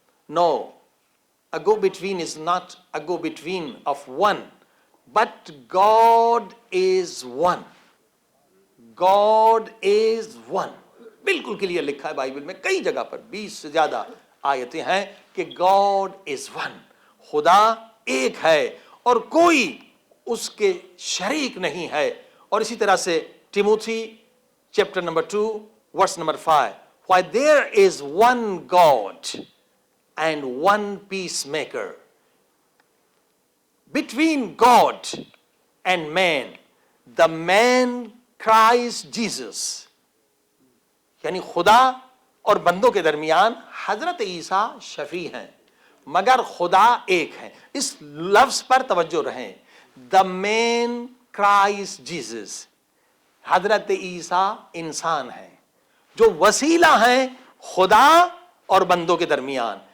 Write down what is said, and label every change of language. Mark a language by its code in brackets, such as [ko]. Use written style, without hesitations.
[en] No, a go between is not a go between of one, but God is one. God is one. [ur] بالکل clear لکھا ہے Bible میں، کئی جگہ پر 20 سے زیادہ آیتیں ہیں کہ [en] God is one. [ur] خدا ایک ہے اور کوئی اس کے شریک نہیں ہے. اور اسی طرح سے ٹیموتھی chapter number 2 verse number 5. [en] Why there is one God and one peacemaker between God and man, the man Christ Jesus. [ur] یعنی خدا اور بندوں کے درمیان حضرت عیسیٰ شفیع ہیں، مگر خدا ایک ہے. اس لفظ پر توجہ رہیں، [en] the man Christ Jesus. [ur] حضرت عیسیٰ انسان ہیں جو وسیلہ ہیں خدا اور بندوں کے درمیان.